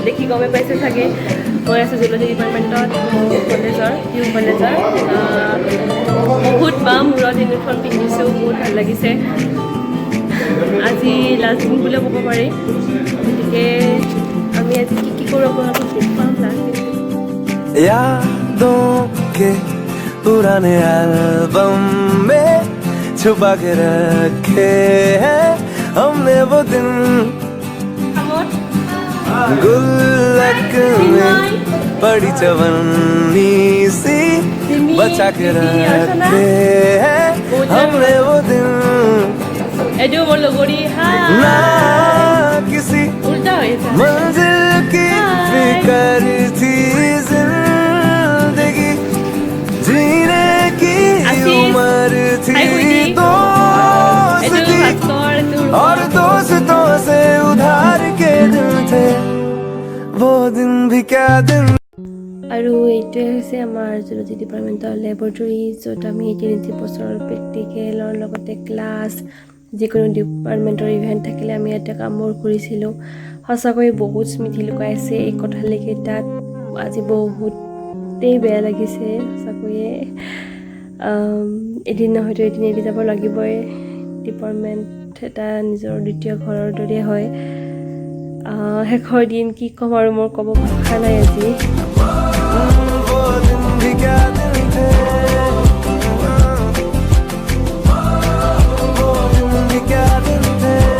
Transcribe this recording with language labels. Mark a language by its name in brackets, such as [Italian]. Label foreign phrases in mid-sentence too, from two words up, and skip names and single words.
[Assamese] গমে পাইছে চাগে মই আছোঁ [English] zoology departmentত [Assamese] কলেজৰ ইউ কলেজৰ বহুত মাহ মূৰত ইউনিফৰ্ম পিন্ধিছোঁ বহুত ভাল লাগিছে আজি লাষ্ট দিন বুলিও ক'ব পাৰি গতিকে আমি আজি কি কৰোঁ আপোনালোকক দেখুৱাম লাষ্ট দিন [Hindi] यादों के पुराने एल्बम में छुपा के रखे हैं हमने वो दिन गुल्लक में बड़ी चवन्नी सी बचा के रखे हैं हमने वो दिन [Assamese] এইটো মোৰ লগৰী [Hindi] ना किसी [Assamese] উল্টা হৈছে [Hindi] मंजिल की फिकर थी जिंदगी जीने की उम्र थी दोस्ती और दोस्तों से उधार के दिन थे वो दिन भी क्या दिन [Assamese] আৰু এইটোৱে হৈছে আমাৰ [English] zoology departmentৰ [Assamese] লেবৰেটৰী য'ত আমি 3 বছৰৰ প্ৰেক্টিকেলৰ লগতে ক্লাছ যিকোনো ডিপাৰ্টমেণ্টৰ ইভেণ্ট থাকিলে আমি ইয়াতে কামবোৰ কৰিছিলোঁ সঁচাকৈ বহুত স্মৃতি লুকাই আছে এই কথালৈকেইটাত আজি বহুতেই বেয়া লাগিছে সঁচাকৈয়ে এদিন নহয়তো এদিন এৰি যাব লাগিবই ডিপাৰ্টমেণ্ট এটা নিজৰ দ্বিতীয় ঘৰৰ দৰে হয় শেষৰ দিন কি ক'ম আৰু মোৰ ক'ব ভাষা নাই আজি [Hindi] वो दिन भी क्या दिन थे वो दिन भी क्या दिन थे